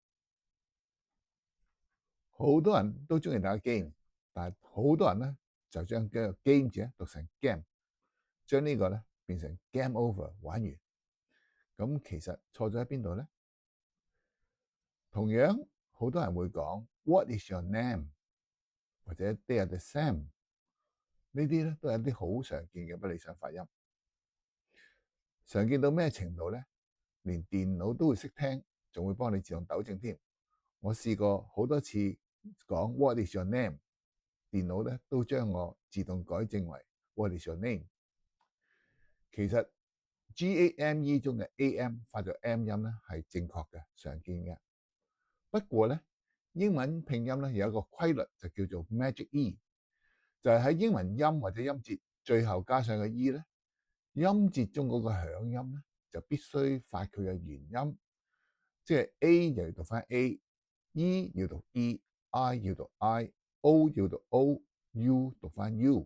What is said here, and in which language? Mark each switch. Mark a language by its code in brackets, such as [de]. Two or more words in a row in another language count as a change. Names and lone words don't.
[yue] 好多人都中意打 game，但係好多人咧就將個 game 字咧讀成 game，將呢個咧變成 [en] game over， [yue] 玩完。咁其實錯咗喺邊度咧？同樣好多人會講 [en] What is your name？或者 They are the same， [yue] 呢啲咧都係一啲好常見嘅不理想發音。常見到咩程度咧？連電腦都會識聽，仲會幫你自動糾正添。我試過好多次講 [en] What is your name？ [yue] 電腦咧都將我自動改正為 [en] What is your name？ [yue] 其實 GAME 中嘅 AM 發咗 M 音咧係正確嘅，常見嘅。不過咧，英文拼音咧有一個規律就叫做 [en] Magic E， [yue] 就係喺英文音或者音節最後加上個 E 咧，音節中嗰個響音咧就必須發佢嘅原音，即係 A 又要讀翻 A，E 要讀 E，I 要讀 I，O 要讀 O，U 讀翻 U。